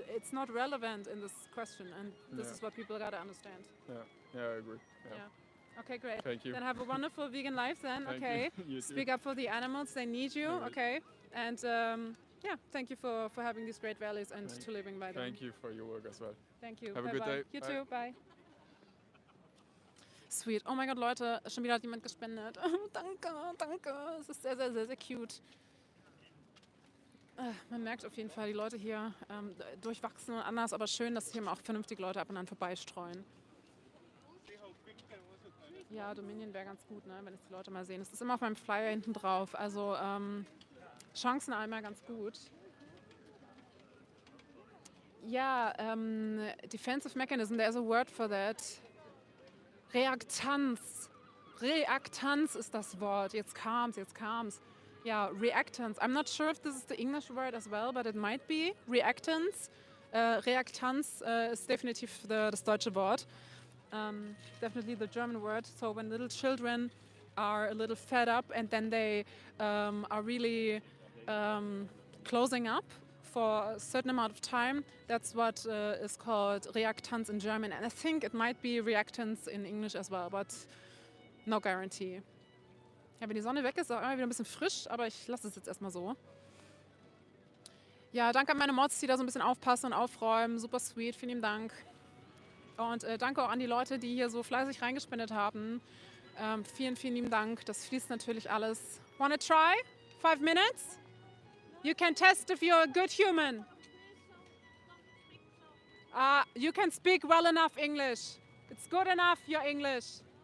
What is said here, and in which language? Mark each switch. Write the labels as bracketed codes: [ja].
[en] It's not relevant in this question, and this is what people gotta understand. Yeah, I agree. Okay, great. Thank you. Then have a wonderful vegan life then. Thank you. Speak up for the animals, they need you. Okay. And thank you for having these great values and to living by them. Thank you for your work as well. Thank you. Have bye a good day. You too. Bye. Sweet. [de] Oh mein Gott, Leute, schon wieder hat jemand gespendet. Danke. Es ist sehr, sehr, sehr, sehr cute. Man merkt auf jeden Fall, die Leute hier durchwachsen und anders, aber schön, dass hier auch vernünftig Leute ab und an vorbeistreuen. Ja, Dominion wäre ganz gut, ne, wenn es die Leute mal sehen. Es ist immer auf meinem Flyer hinten drauf. Also Chancen einmal ganz gut. [en] Ja, Defensive Mechanism, there's a word for that. [de] Reaktanz. Reaktanz ist das Wort. Jetzt kam's. Ja, reactance. [en] I'm not sure if this is the English word as well, but it might be. Reactance. [de] Reaktanz ist definitiv das deutsche Wort. [en] Definitely the German word. So when little children are a little fed up and then they are really closing up for a certain amount of time, that's what is called reactance in German. And I think it might be reactance in English as well, but no guarantee. [de] Ja, wenn die Sonne weg ist, ist auch immer wieder ein bisschen frisch, aber ich lasse es jetzt erstmal so. Ja, danke an meine Mods, die da so ein bisschen aufpassen und aufräumen. Super sweet, vielen lieben Dank. Und danke auch an die Leute, die hier so fleißig reingespendet haben. Vielen, vielen lieben Dank. Das fließt natürlich alles. [en] Wanna try? 5 minutes? You can test if you're a good human. You can speak well enough English. It's good enough, your English.